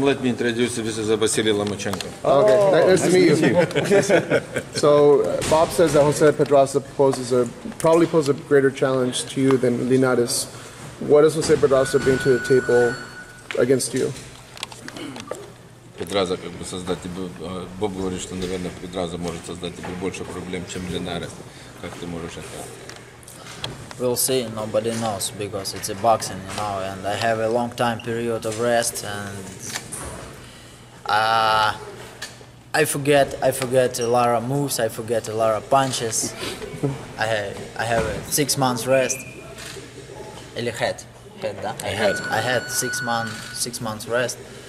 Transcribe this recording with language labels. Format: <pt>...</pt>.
<en>Let me introduce you. This is Vasyl Lomachenko. Okay, nice to meet you. So, Bob says that Jose Pedraza probably poses a greater challenge to you than Linares. What does Jose Pedraza bring to the table against you?</en> <ru>Pedraza как бы создать тебе, Боб говорит, что, наверное, Pedraza может создать тебе больше проблем, чем Linares. Как ты можешь это?</ru> <en>We'll see. Nobody knows because it's a boxing, and I have a long time period of rest, and I forget a lot of moves. I forget a lot of punches. I have a 6 months rest. I had 6 months rest.</en>